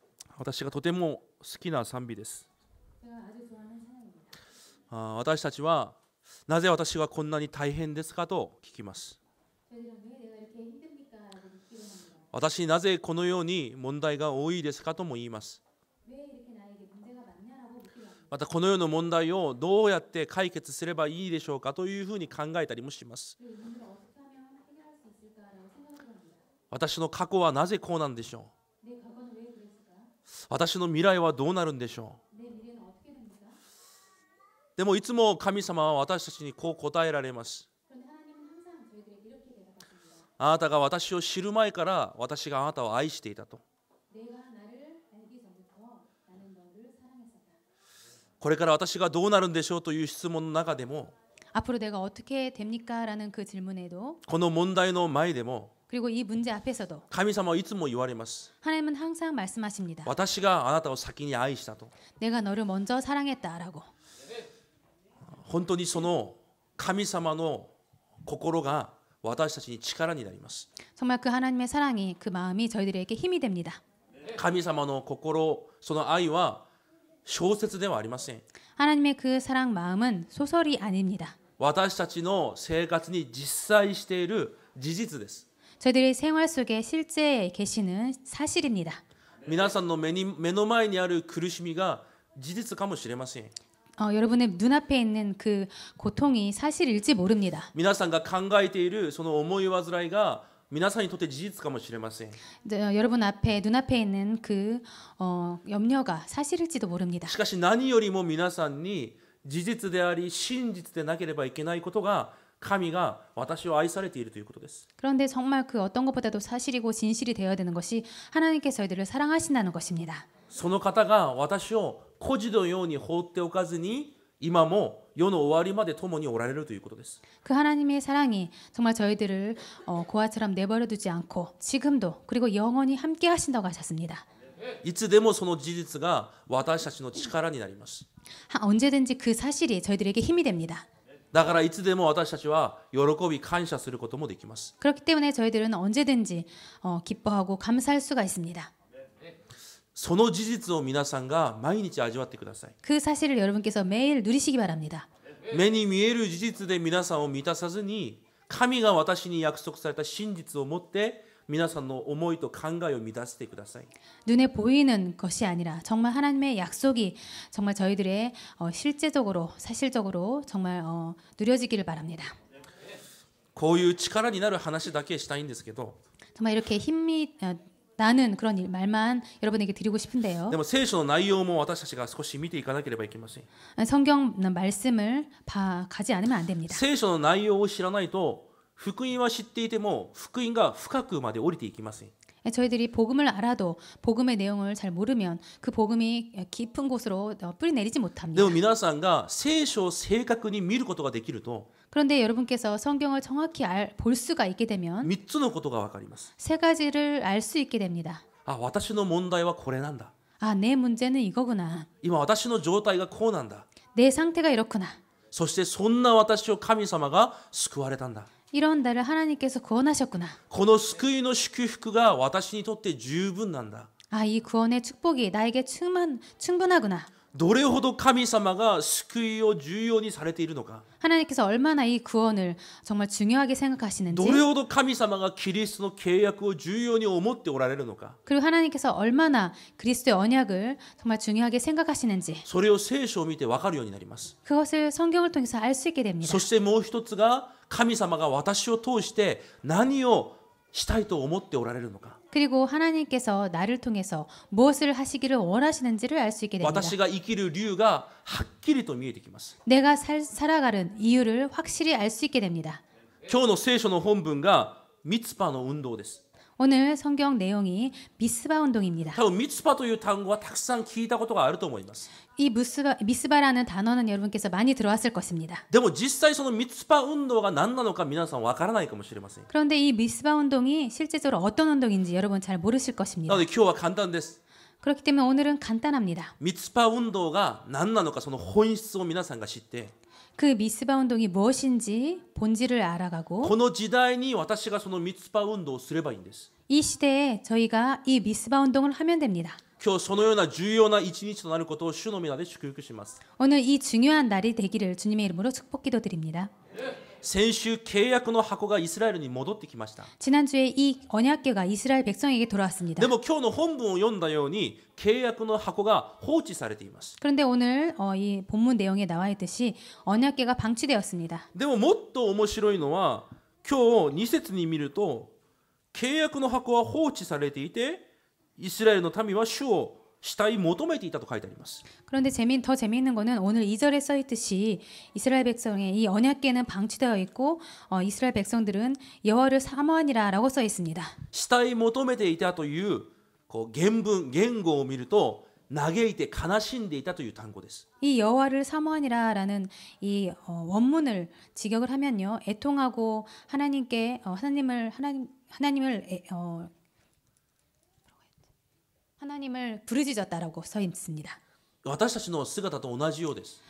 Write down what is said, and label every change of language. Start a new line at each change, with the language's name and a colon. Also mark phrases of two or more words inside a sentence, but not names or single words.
Japanese: 私がとても好きな賛美です。
Korean: 제가 아주 좋아하는 찬양입니다.
Japanese: 私たちはなぜ私はこんなに大変ですかと聞きます。
Korean: 저희들은 왜 내가 이렇게 힘듭니까라고 묻기도 합니다.
Japanese: 私になぜこのように問題が多いですかとも言います。
Korean: 왜 이렇게 나에게 문제가 많냐라고 묻기도 합니다.
Japanese: またこの世の問題をどうやって解決すればいいでしょうかというふうに考えたりもします。
Korean: 그리고 이 문제를 어떻게 하면 해결할 수 있을까라고 생각을 합니다.
Japanese: 私の過去はなぜこうなんでしょう。
Korean: 내 과거는 왜 그랬을까?
Japanese: 私の未来はどうなるんでしょう。
Korean: 내 미래는 어떻게 됩니까?
Japanese: でもいつも神様は私たちにこう答えられます。
Korean: 그런데 하나님은 항상 저희들에게 이렇게 대답하십니다.
Japanese: あなたが私を知る前から私があなたを愛していたと。
Korean: 내가 나를 알기 전부터 나는 너를 사랑했었다.
Japanese: これから私がどうなるんでしょうという質問の中でも、
Korean: 앞으로 내가 어떻게 됩니까라는 그 질문에도
Japanese: この問題の前でも
Korean: 그리고 이 문제 앞에서도
Japanese: 神様はいつも言われます。
Korean: 하나님은 항상 말씀하십니다.
Japanese: 私があなたを先に愛したと。
Korean: 내가 너를 먼저 사랑했다라고.
Japanese: 本当にその神様の心が私たちに力になります。
Korean: 정말 그 하나님의 사랑이 그 마음이 저희들에게 힘이 됩니다.
Japanese: 神様の心、その愛は小説ではありません。
Korean: 하나님의 그 사랑 마음은 소설이 아닙니다.
Japanese: 私たちの生活に実在している事実です。
Korean: 저희들의 생활 속에 실제 계시는 사실입니다.
Japanese: 皆さんの目の前にある苦しみが事実かもしれません。
Korean: 여러분의 눈앞에 있는 그 고통이 사실일지 모릅니다.
Japanese: 皆さんが考えているその思い煩いが皆さんにとって事実かもしれません。
Korean: 여러분 앞에 눈앞에 있는 그 염려가 사실일지도 모릅니다.
Japanese: しかし何よりも皆さんに事実であり真実でなければいけないことが神が私を愛されているということです。
Korean: 그런데 정말 그 어떤 것보다도 사실이고 진실이 되어야 되는 것이 하나님께서 저희들을 사랑하신다는 것입니다.
Japanese: その方が私を孤児のように放っておかずに今も世の終わりまで共におられるということです。
Korean: 그 하나님의 사랑이 정말 저희들을 고아처럼 내버려 두지 않고 지금도 그리고 영원히 함께 하신다고 하셨습니다.
Japanese: いつでもその事実が私たちの力になります。
Korean: 언제든지 그 사실이 저희들에게 힘이 됩니다.
Japanese: だからいつでも私たちは喜び感謝することもできます。
Korean: 그렇기 때문에 저희들은 언제든지 기뻐하고 감사할 수가 있습니다.
Japanese: その事実を皆さんが毎日味わってください。
Korean: 그 사실을 여러분께서 매일 누리시기 바랍니다.
Japanese: 目に見える事実で皆さんを満たさずに、神が私に約束された真実を持って皆さんの思いと考えを満たしてください。
Korean: 눈에 보이는 것이 아니라 정말 하나님의 약속이 정말 저희들의 실제적으로 사실적으로 정말 누려지기를 바랍니다.
Japanese: こういう力になる話だけしたいんですけど、
Korean: 정말 이렇게 힘이 나는 그런 말만 여러분에게 드리고 싶은데요.
Japanese: でも聖書の内容も私たちが少し見ていかなければいけません。
Korean: 성경 말씀을 가지 않으면 안 됩니다.
Japanese: 聖書の内容を知らないと、福音は知っていても福音が深くまで降りていきません。
Korean: 저희들이 복음을 알아도 복음의 내용을 잘 모르면 그 복음이 깊은 곳으로 뿌리 내리지
Japanese: で
Korean: 못합니다.
Japanese: も皆さんが聖書を正確に見ることができると、
Korean: 그런데 여러분께서 성경을 정확히 볼 수가 있게 되면
Japanese: 3 つのことが分かります。
Korean: 세 가지를 알 수 있게 됩니다.
Japanese: あ、私の問題はこれなんだ。
Korean: 아, 내 문제는 이거구나.
Japanese: 今私の状態がこうなんだ。
Korean: 내 상태가 이렇구나.
Japanese: そしてそんな私を神様が救われたんだ。
Korean: 이런 나를 하나님께서 구원하셨구나.
Japanese: この救いの祝福が私にとって十分なんだ。
Korean: 아, 이 구원의 축복이 나에게 충분하구나.
Japanese: どれほど神様が救いを重要にされているのか。
Korean: 하나님께서 얼마나 이 구원을 정말 중요하게 생각하시는지,
Japanese: どれほど神様がキリストの契約を重要に思っておられるのか。
Korean: 그리고 하나님께서 얼마나 그리스도의 언약을 정말 중요하게 생각하시는지,
Japanese: それを聖書を見て分かるようになります。
Korean: 그것을 성경을 통해서 알 수 있게 됩니다.
Japanese: そしてもう一つが神様が私を通して何をしたいと思っておられるのか。
Korean: 그리고 하나님께서 나를 통해서 무엇을 하시기를 원하시는지를 알 수 있게 됩니다.
Japanese: 私が生きる理由がはっきりと見えてきます。
Korean: 내가 살아가는 이유를 확실히 알 수 있게 됩니다.
Japanese: 今日の聖書の本文がミツパの運動です。
Korean: 오늘 성경 내용이 미스바 운동입니다.
Japanese: 多分ミツパという単語はたくさん聞いたことがあると思います。
Korean: 이 미스바라는 단어는 여러분께서 많이 들어왔을 것입니다.
Japanese: でも実際そのミツパ運動が何なのか皆さんわからないかもしれません。
Korean: 그런데 이 미스바 운동이 실제적으로 어떤 운동인지 여러분 잘 모르실
Japanese: な
Korean: 것입니다.
Japanese: ので今日は簡単です。
Korean: 그렇기 때문에 오늘은 간단합니다.
Japanese: ミツパ運動が何なのかその本質を皆さんが知って、
Korean: 그 미스바 운동이 무엇인지 본질을 알아가고
Japanese: この時代に私がそのミツパ運動をすればいいんです。
Korean: 이 시대에 저희가 이 미스바 운동을 하면 됩니다.
Japanese: 今日そのような重要な一日となることを主の皆で祝福します。
Korean: 오늘 이 중요한 날이 되기를 주님의 이름으로 축복 기도드립니다.
Japanese: 先週契約の箱がイスラエルに戻ってきました。
Korean: 지난주에 이 언약궤가 이스라엘 백성에게 돌아왔습니다.
Japanese: でも今日の本文を読んだように契約の箱が放置されています。
Korean: 그런데 오늘 이 본문 내용에 나와 있듯이 언약궤가 방치되었습니다.
Japanese: でももっと面白いのは今日2節に見ると契約の箱は放置されていてイスラエルの民は主を慕い求めていたと書いてあります。
Korean: 그런데 더 재미있는 거는 오늘 2절에 써 있듯이 이스라엘 백성의 이 언약궤는 방치되어 있고 이스라엘 백성들은 여호와를 사모하니라라고 써 있습니다.
Japanese: 慕い求めていたという言語を見ると嘆いて悲しんでいたという単語です。
Korean: 이 여호와를 사모하니라라는 이 원문을 직역을 하면요, 애통하고 하나님께 하나님을 부르짖었다라고 써 있습니다.
Japanese: 私たちの姿と同じようです。